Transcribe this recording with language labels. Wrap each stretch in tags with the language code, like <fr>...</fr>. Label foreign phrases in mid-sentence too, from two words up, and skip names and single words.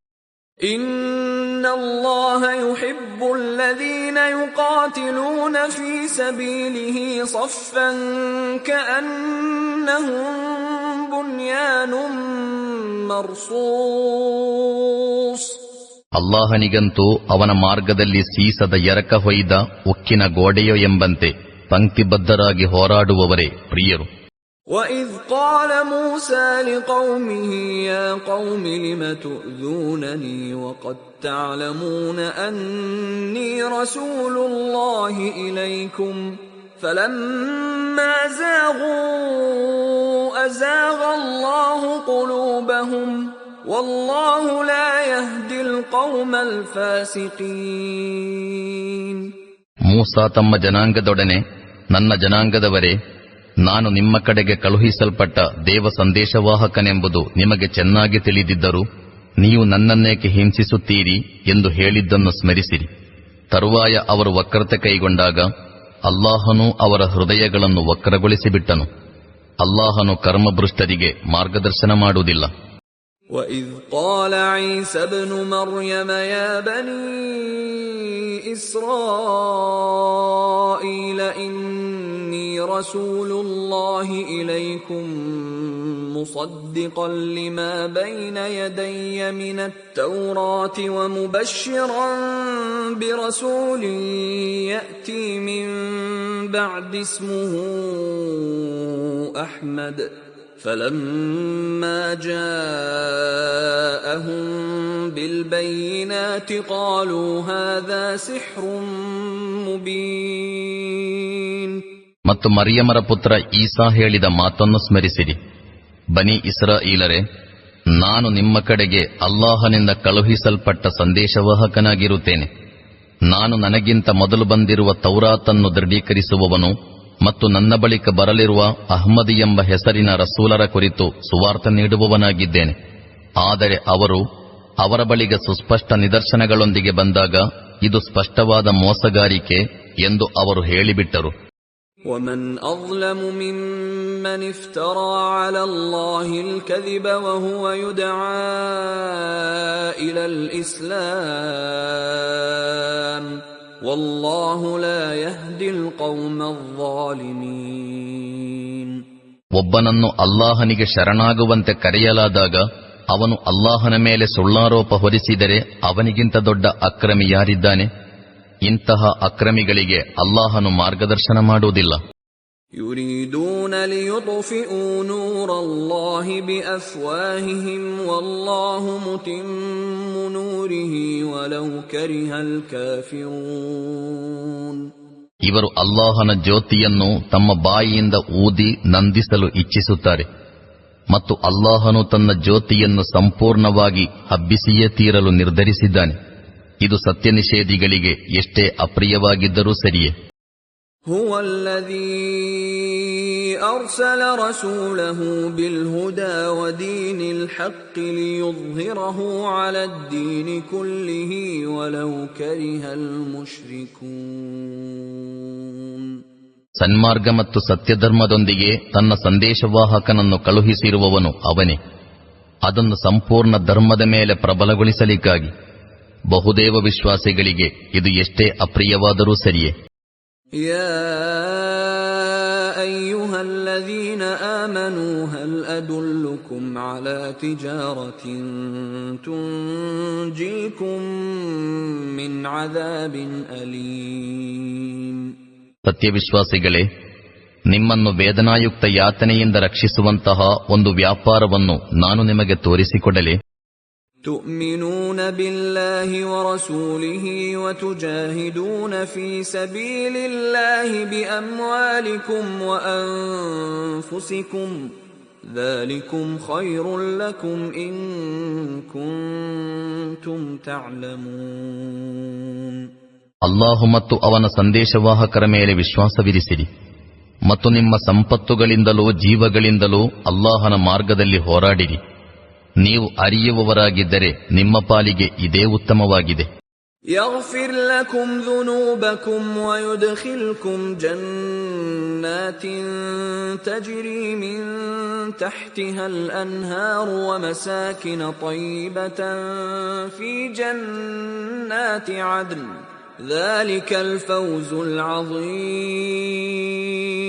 <ar>إِنَّ اللَّهَ يُحِبُّ الَّذِينَ يُقَاتِلُونَ فِي سَبِيلِهِ صَفًّا كَأَنَّهُمْ بُنْيَانٌ مَرْصُوصٌ.</ar> <kn>ಅಲ್ಲಾಹನಿಗಂತೂ ಅವನ ಮಾರ್ಗದಲ್ಲಿ ಸೀಸದ ಎರಕ ಹೊಯ್ದ ಉಕ್ಕಿನ ಗೋಡೆಯೋ ಎಂಬಂತೆ ಪಂಕ್ತಿಬದ್ಧರಾಗಿ ಹೋರಾಡುವವರೇ ಪ್ರಿಯರು.</kn> <ar>وَإِذْ قَالَ مُوسَى لِقَوْمِهِ يَا قَوْمِ لِمَ تُؤْذُونَنِي وَقَدْ تَعْلَمُونَ أَنِّي رَسُولُ اللَّهِ إِلَيْكُمْ فَلَمَّا زَاغُوا أَزَاغَ اللَّهُ قُلُوبَهُمْ وَاللَّهُ لَا يَهْدِي الْقَوْمَ الْفَاسِقِينَ.</ar> <kn>ಮೂಸಾ ತಮ್ಮ ಜನಾಂಗದೊಡನೆ, ನನ್ನ ಜನಾಂಗದವರೇ, ನಾನು ನಿಮ್ಮ ಕಡೆಗೆ ಕಳುಹಿಸಲ್ಪಟ್ಟ ದೇವ ಸಂದೇಶವಾಹಕನೆಂಬುದು ನಿಮಗೆ ಚೆನ್ನಾಗಿ ತಿಳಿದಿದ್ದರೂ ನೀವು ನನ್ನನ್ನೇಕೆ ಹಿಂಸಿಸುತ್ತೀರಿ ಎಂದು ಹೇಳಿದ್ದನ್ನು ಸ್ಮರಿಸಿರಿ. ತರುವಾಯ ಅವರು ವಕ್ರತೆ ಕೈಗೊಂಡಾಗ ಅಲ್ಲಾಹನು ಅವರ ಹೃದಯಗಳನ್ನು ವಕ್ರಗೊಳಿಸಿಬಿಟ್ಟನು. ಅಲ್ಲಾಹನು ಕರ್ಮಭೃಷ್ಟರಿಗೆ ಮಾರ್ಗದರ್ಶನ ಮಾಡುವುದಿಲ್ಲ.</kn> <ar>وَإِذْ قَالَ عِيسَى ابْنُ مَرْيَمَ يَا بَنِي إِسْرَائِيلَ إِنِّي رَسُولُ اللَّهِ إِلَيْكُمْ مُصَدِّقًا لِمَا بَيْنَ يَدَيَّ مِنَ التَّوْرَاةِ وَمُبَشِّرًا بِرَسُولٍ يَأْتِي مِن بَعْدِي اسْمُهُ أَحْمَدُ فَلَمَّا جَاءَهُم بِالْبَيِّنَاتِ قَالُوا هَذَا سِحْرٌ مُبِينٌ.</ar> <kn>ಮತ್ತು ಮರಿಯಮರ ಪುತ್ರ ಈಸಾ ಹೇಳಿದ ಮಾತನ್ನು ಸ್ಮರಿಸಿರಿ. ಬನಿ ಇಸ್ರಾಯೀಲರೇ, ನಾನು ನಿಮ್ಮ ಕಡೆಗೆ ಅಲ್ಲಾಹನಿಂದ ಕಳುಹಿಸಲ್ಪಟ್ಟ ಸಂದೇಶವಾಹಕನಾಗಿರುತ್ತೇನೆ. ನಾನು ನನಗಿಂತ ಮೊದಲು ಬಂದಿರುವ ತೌರಾತನ್ನು ದೃಢೀಕರಿಸುವವನು ಮತ್ತು ನನ್ನ ಬಳಿಕ ಬರಲಿರುವ ಅಹ್ಮದಿ ಎಂಬ ಹೆಸರಿನ ರಸೂಲರ ಕುರಿತು ಸುವಾರ್ತೆ ನೀಡುವವನಾಗಿದ್ದೇನೆ. ಆದರೆ ಅವರು ಅವರ ಬಳಿಗೆ ಸುಸ್ಪಷ್ಟ ನಿದರ್ಶನಗಳೊಂದಿಗೆ ಬಂದಾಗ ಇದು ಸ್ಪಷ್ಟವಾದ ಮೋಸಗಾರಿಕೆ ಎಂದು ಅವರು ಹೇಳಿಬಿಟ್ಟರು.</kn> <ar>وَمَنْ أَظْلَمُ مِمَّنِ افْتَرَى عَلَى اللَّهِ الْكَذِبَ وَهُوَ يُدْعَى إِلَى الْإِسْلَامِ وَاللَّهُ لَا يَهْدِي الْقَوْمَ الظَّالِمِينَ.</ar> <kn>ಒಬ್ಬನನ್ನು ಅಲ್ಲಾಹನಿಗೆ ಶರಣಾಗುವಂತೆ ಕರೆಯಲಾದಾಗ ಅವನು ಅಲ್ಲಾಹನ ಮೇಲೆ ಸುಳ್ಳಾರೋಪ ಹೊರಿಸಿದರೆ ಅವನಿಗಿಂತ ದೊಡ್ಡ ಅಕ್ರಮಿ ಯಾರಿದ್ದಾನೆ? ಇಂತಹ ಅಕ್ರಮಿಗಳಿಗೆ ಅಲ್ಲಾಹನು ಮಾರ್ಗದರ್ಶನ ಮಾಡುವುದಿಲ್ಲ.</kn> <ar>يُرِيدُونَ لِيُطْفِئُوا نُورَ اللَّهِ بِأَفْوَاهِهِمْ وَاللَّهُ مُتِمُّ نُورِهِ وَلَوْ كَرِهَ الْكَافِرُونَ.</ar> <kn>ಇವರು ಅಲ್ಲಾಹನ ಜ್ಯೋತಿಯನ್ನು ತಮ್ಮ ಬಾಯಿಯಿಂದ ಊದಿ ನಂದಿಸಲು ಇಚ್ಛಿಸುತ್ತಾರೆ ಮತ್ತು ಅಲ್ಲಾಹನು ತನ್ನ ಜ್ಯೋತಿಯನ್ನು ಸಂಪೂರ್ಣವಾಗಿ ಹಬ್ಬಿಸಿಯೇ ತೀರಲು ನಿರ್ಧರಿಸಿದ್ದಾನೆ. ಇದು ಸತ್ಯನಿಷೇಧಿಗಳಿಗೆ ಎಷ್ಟೇ ಅಪ್ರಿಯವಾಗಿದ್ದರೂ ಸರಿಯೇ.</kn> <ar>هُوَ الَّذِي أَرْسَلَ رَسُولَهُ بِالْهُدَى وَدِينِ الْحَقِّ لِيُظْهِرَهُ عَلَى الدِّينِ كُلِّهِ وَلَوْ كَرِهَ الْمُشْرِكُونَ.</ar> <kn>ಸನ್ಮಾರ್ಗ ಮತ್ತು ಸತ್ಯಧರ್ಮದೊಂದಿಗೆ ತನ್ನ ಸಂದೇಶವಾಹಕನನ್ನು ಕಳುಹಿಸಿರುವವನು ಅವನೇ. ಅದನ್ನು ಸಂಪೂರ್ಣ ಧರ್ಮದ ಮೇಲೆ ಪ್ರಬಲಗೊಳಿಸಲಿಕ್ಕಾಗಿ. ಬಹುದೇವ ವಿಶ್ವಾಸಿಗಳಿಗೆ ಇದು ಎಷ್ಟೇ ಅಪ್ರಿಯವಾದರೂ ಸರಿಯೇ.</kn> <ar>ಯಾ أيها الذين آمنوا هل أدلكم على تجارة تنجيكم من عذاب أليم.</ar> <kn>ಸತ್ಯವಿಶ್ವಾಸಿಗಳೇ, ನಿಮ್ಮನ್ನು ವೇದನಾಯುಕ್ತ ಯಾತನೆಯಿಂದ ರಕ್ಷಿಸುವಂತಹ ಒಂದು ವ್ಯಾಪಾರವನ್ನು ನಾನು ನಿಮಗೆ ತೋರಿಸಿಕೊಡಲೆ?</kn> <ar>تؤمنون بالله ورسوله وتجاهدون في سبيل الله بأموالكم وأنفسكم ذلكم خير لكم إن كنتم تعلمون.</ar> <kn>ಅಲ್ಲಾಹು ಮತ್ತು ಅವನ ಸಂದೇಶವಾಹಕರ ಮೇಲೆ ವಿಶ್ವಾಸವಿರಿಸಿರಿ ಮತ್ತು ನಿಮ್ಮ ಸಂಪತ್ತುಗಳಿಂದಲೂ ಜೀವಗಳಿಂದಲೂ ಅಲ್ಲಾಹನ ಮಾರ್ಗದಲ್ಲಿ ಹೋರಾಡಿರಿ. ನೀವು ಅರಿಯುವವರಾಗಿದ್ದರೆ ನಿಮ್ಮ ಪಾಲಿಗೆ ಇದೇ ಉತ್ತಮವಾಗಿದೆ.</kn> <ar>يغفر لكم ذنوبكم ويدخلكم جنات تجري من تحتها الأنهار ومساكن طيبة في جنات عدن ذلك الفوز العظيم.</ar>